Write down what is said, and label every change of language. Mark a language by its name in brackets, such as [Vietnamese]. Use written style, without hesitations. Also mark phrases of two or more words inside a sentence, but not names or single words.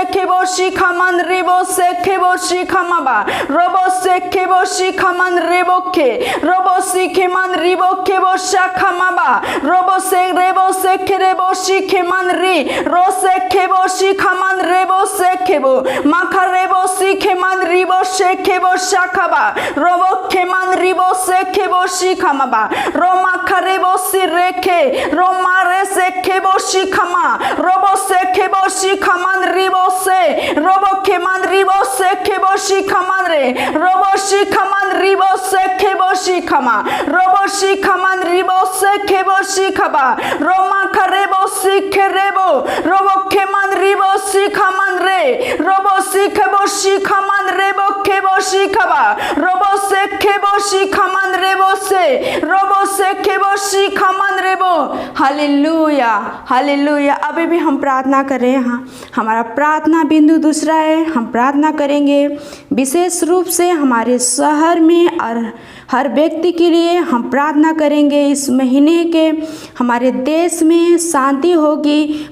[Hindi] खेबो शिखमान रिबो से खेबो शिखमाबा रोबो से खेबो शिखमान रेबो खे रोबो शिखेमान रिबो खेबो शाखमाबा रोबो से रेबो से खेरेबो शिखेमान री रो से खेबो शिखमान रेबो से खेबो माखा रेबो शिखेमान रिबो से खेबो शाखाबा रोबो खेमान रिबो से खेबो शिखमाबा रो माखा रेबो सी रेखे रो मारे से खेबो शिखमा रोबो से खेबो शिखमान रिबो से रोबो खेमान रिबो से खेबो शिखमान रे रोबो शिखमान रिबो से खेबो शिखमा रोबो शिखमान रिबो से खेबो शिखबा रोमा खरेबो शिखरेबो रोबो खेमान रिबो शिखमान रे रोबो शिखबो शिखमान रेबो खेबो शिखबा रोबो से खेबो शिखमान रेबो से रोबो से खेबो शिखमान रेबो। हालेलुया। हालेलुया। अभी भी हम प्रार्थना कर रहे हैं। हमारा प्रार्थना बिंदु दूसरा है। हम प्रार्थना करेंगे विशेष रूप से हमारे शहर में और हर व्यक्ति के लिए हम प्रार्थना करेंगे। इस महीने के हमारे देश में शांति होगी।